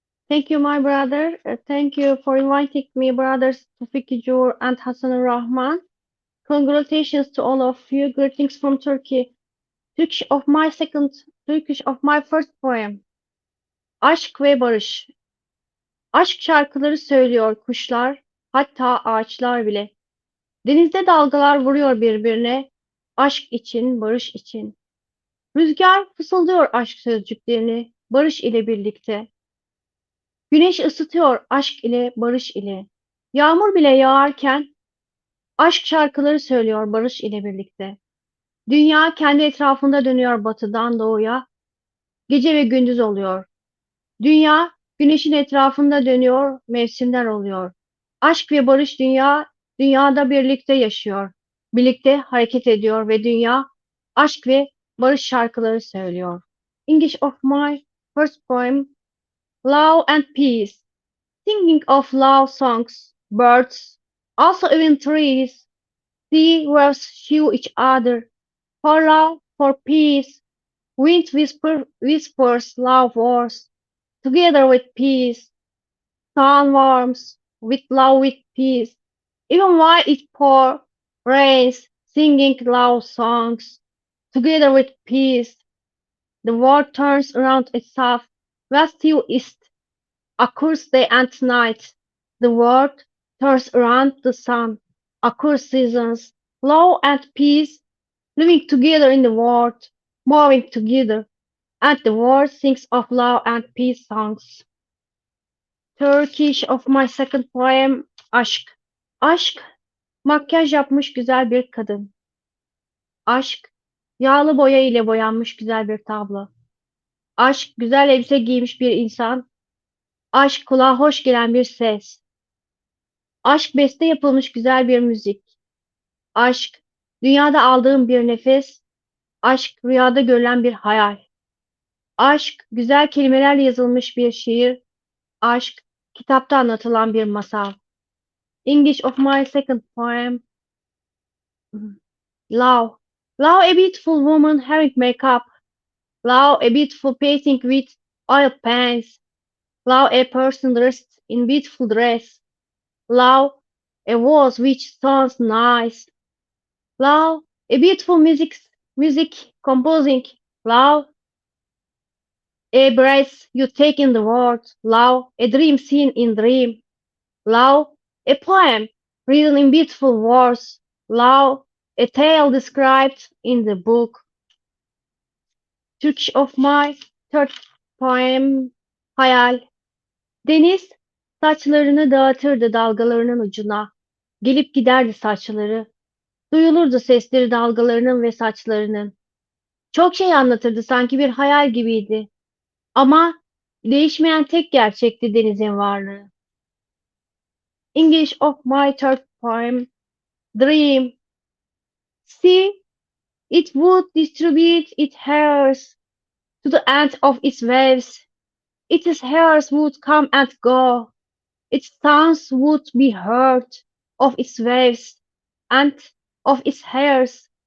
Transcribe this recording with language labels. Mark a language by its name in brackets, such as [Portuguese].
[English] Thank you, my brother. Thank you for inviting me, brothers Toufiq Zohur and Hassan Rahman. Congratulations to all of you. Greetings from Turkey. Turkish of my second, Turkish of my first poem. [Turkish] Aşk ve barış. Aşk şarkıları söylüyor kuşlar, hatta ağaçlar bile. Denizde dalgalar vuruyor birbirine, aşk için, barış için. Rüzgar fısıldıyor aşk sözcüklerini, barış ile birlikte. Güneş ısıtıyor aşk ile, barış ile. Yağmur bile yağarken aşk şarkıları söylüyor barış ile birlikte. Dünya kendi etrafında dönüyor batıdan doğuya, gece ve gündüz oluyor. Dünya güneşin etrafında dönüyor, mevsimler oluyor. Aşk ve barış dünyada birlikte yaşıyor. Birlikte hareket ediyor ve dünya aşk ve barış şarkıları söylüyor. [English] English of my first poem, Love and Peace. Singing of love songs, birds, also even trees, sea waves show each other. For love, for peace, whispers love words. Together with peace, sun warms, with love, with peace. Even while it rains, singing love songs. Together with peace, the world turns around itself, west to east, across day and night. The world turns around the sun, across seasons. Love and peace, living together in the world, moving together, and the world sings of love and peace songs. Turkish of my second poem, Aşk. [Turkish] Aşk, makyaj yapmış güzel bir kadın. Aşk, yağlı boya ile boyanmış güzel bir tablo. Aşk, güzel elbise giymiş bir insan. Aşk, kulağa hoş gelen bir ses. Aşk, beste yapılmış güzel bir müzik. Aşk, dünyada aldığım bir nefes. Aşk, rüyada görülen bir hayal. Aşk, güzel kelimelerle yazılmış bir şiir. Aşk, kitapta anlatılan bir masal. [English] English of my second poem, Love. Love a beautiful woman having makeup. Love a beautiful painting with oil paints. Love a person dressed in beautiful dress. Love a voice which sounds nice. Love a beautiful music composing. Love a breath you take in the world. Love a dream seen in dream. Love a poem written in beautiful words. Love a tale described in the book. Turkish of my third poem, Hayal. [Turkish] Deniz saçlarını dağıtırdı dalgalarının ucuna. Gelip giderdi saçları. Duyulurdu sesleri dalgalarının ve saçlarının. Çok şey anlatırdı sanki bir hayal gibiydi. Ama değişmeyen tek gerçekti denizin varlığı. [English] English of my third poem, Dream. See, it would distribute its hairs to the end of its waves. Its hairs would come and go. Its sounds would be heard of its waves and of its hairs.